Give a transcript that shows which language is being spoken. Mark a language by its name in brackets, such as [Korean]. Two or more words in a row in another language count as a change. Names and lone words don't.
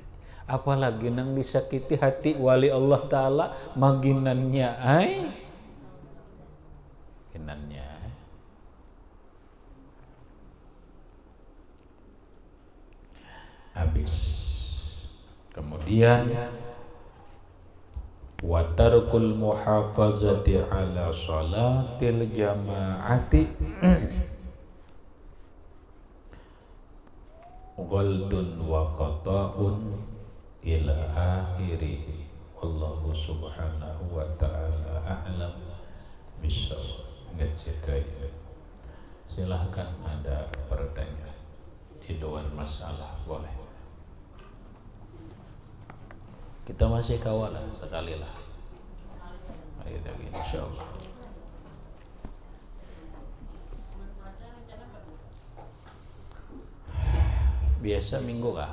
[Banjar] Apalagi nang disakiti hati wali Allah Ta'ala, maginannya ginannya. [Indonesian] Habis. [Arabic] Kemudian وترك المحافظة على صلاة الجماعة غلط وخطأ إلى آخره. والله سبحانه وتعالى أعلم بالصواب. [Indonesian] Silahkan ada pertanyaan di luar masalah, boleh. [Banjar] Kita masih kawal sekali lah. [Indonesian] Ayo lagi insyaallah. Biasa minggu kah?